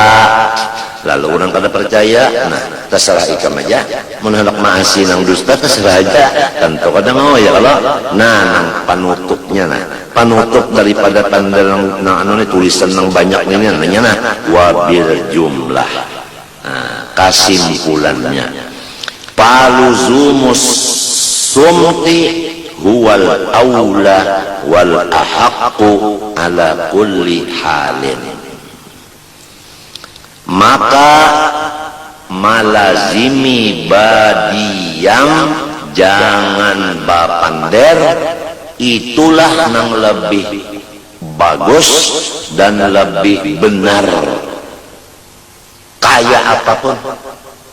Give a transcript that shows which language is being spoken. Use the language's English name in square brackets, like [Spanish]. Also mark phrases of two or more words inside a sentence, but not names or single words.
[Banjar] lalu orang kada percaya nah terserah ikam aja menolak maasi nang dusta terserah aja tentu kada mau ya kalau nang panutupnya panutup daripada pandar nang tulisan nang banyak ini namanya [Arabic] وبالجملة [Banjar] kesimpulannya [Arabic] فلزوم الصمت هو الأولى والأحق على كل حال. [Banjar] Maka malazimi badiam jangan bapander itulah yang lebih bagus dan lebih benar kaya apapun